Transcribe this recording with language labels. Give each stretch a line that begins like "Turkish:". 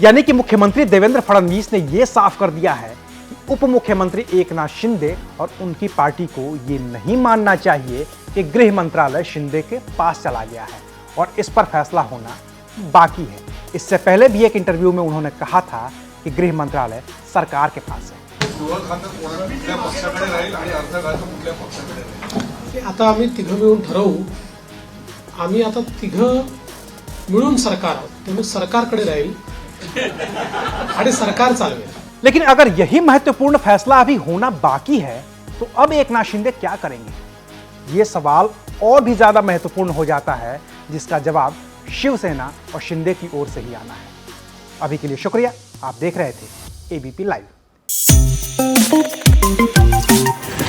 Hindi: यानी कि मुख्यमंत्री देवेंद्र फडणवीस ने यह साफ कर दिया है कि उप मुख्यमंत्री एकनाथ शिंदे और उनकी पार्टी को ये नहीं मानना चाहिए कि गृह मंत्रालय शिंदे के पास चला गया है और इस पर फैसला होना बाकी है। इससे पहले भी एक इंटरव्यू में उन्होंने कहा था कि गृह मंत्रालय सरकार के पास है।
Marathi: आता आम्ही तिघं मिळून ठरवू। आम्ही आता तिघं मिळून सरकार आहोत, त्यामुळे सरकारकडे राहील आणि सरकार चालवेल।
Hindi: लेकिन अगर यही महत्वपूर्ण फैसला अभी होना बाकी है तो अब एकनाथ शिंदे क्या करेंगे? ये सवाल और भी ज्यादा महत्वपूर्ण हो जाता है, जिसका जवाब शिवसेना और शिंदे की ओर से ही आना है। अभी के लिए शुक्रिया। आप देख रहे थे एबीपी लाइव।